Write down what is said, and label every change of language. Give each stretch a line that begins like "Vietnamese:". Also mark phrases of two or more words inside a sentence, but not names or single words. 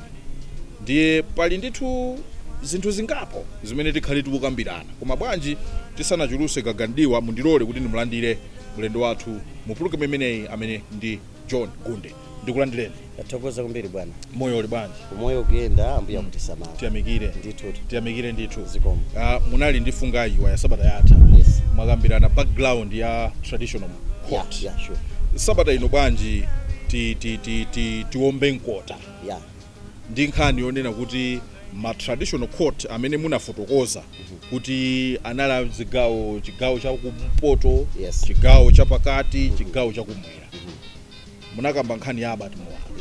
Nyanja: Ndiye pali ndithu zinthu zingapo zimene tikhale tikukambirana, koma bwanji tisanachuluse gagandiwa mundilole kuti ndimulandire mlendo wathu mu program imeneyi amene ndi John Gunde. Ndikulandireni. Tathokoza kumbiri bwana. Moyo uli bwanji? Moyo kuyenda ambuya kutisamala. Tiyamikire ndithu. Zikomo. Munali ndi Fungai Chiwaya sabata yatha. Yes. Mwakambirana background ya
English: traditional court. Yeah, sure.
Nyanja: Sabata ino bwanji tiombe nkota. Yeah. Ndi nkhani yonena kuti ma
English: traditional court
Nyanja: amene munafotokoza kuti anala chigawo cha kumpoto, yes, chigawo cha pakati, chigawo cha kumwera. Munakamba nkhani ya Albert Mwalo.